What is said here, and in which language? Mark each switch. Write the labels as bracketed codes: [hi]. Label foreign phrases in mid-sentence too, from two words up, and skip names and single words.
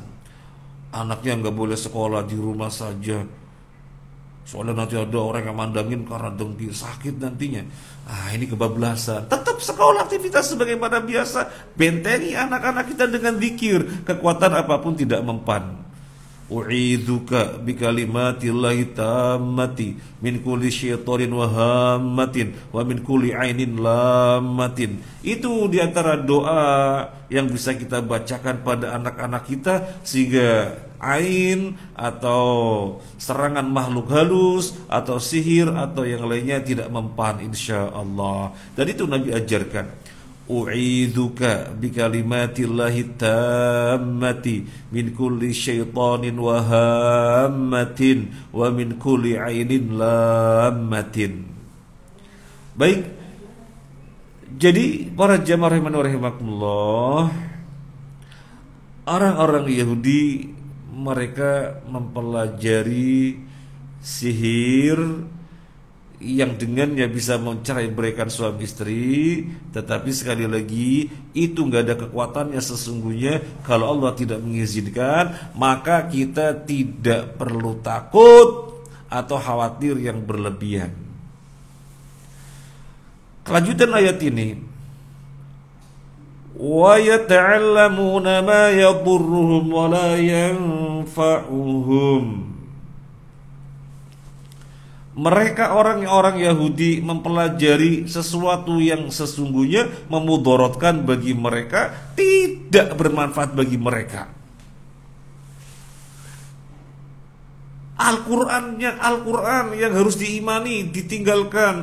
[id] Anaknya nggak boleh sekolah, di rumah saja, soalnya nanti ada orang yang mandangin karena dengki, sakit nantinya. Ini kebablasan. Tetap sekolah, aktivitas sebagaimana biasa. Bentengi anak-anak kita dengan zikir. Kekuatan apapun tidak mempan. [ar] أعيذك بكلمات الله التامة من كل شيطان وهامة ومن كل عين لامة. [id] Itu diantara doa yang bisa kita bacakan pada anak-anak kita, sehingga ain atau serangan makhluk halus atau sihir atau yang lainnya tidak mempan insyaallah. Dan itu Nabi ajarkan, [ar] أعيذك بكلمات الله التامة من كل شيطان وهامة ومن كل عين لامة. [id] Baik, jadi para jamaah rahimakumullah, orang-orang Yahudi mereka mempelajari sihir yang dengannya bisa mencerai beraikan suami istri. Tetapi sekali lagi, itu nggak ada kekuatannya sesungguhnya. Kalau Allah tidak mengizinkan, maka kita tidak perlu takut atau khawatir yang berlebihan. Kelanjutan ayat ini, [ar] ويتعلمون ما يضرهم ولا ينفعهم. [id] Mereka orang-orang Yahudi mempelajari sesuatu yang sesungguhnya memudaratkan bagi mereka, tidak bermanfaat bagi mereka. Al-Quran yang harus diimani ditinggalkan.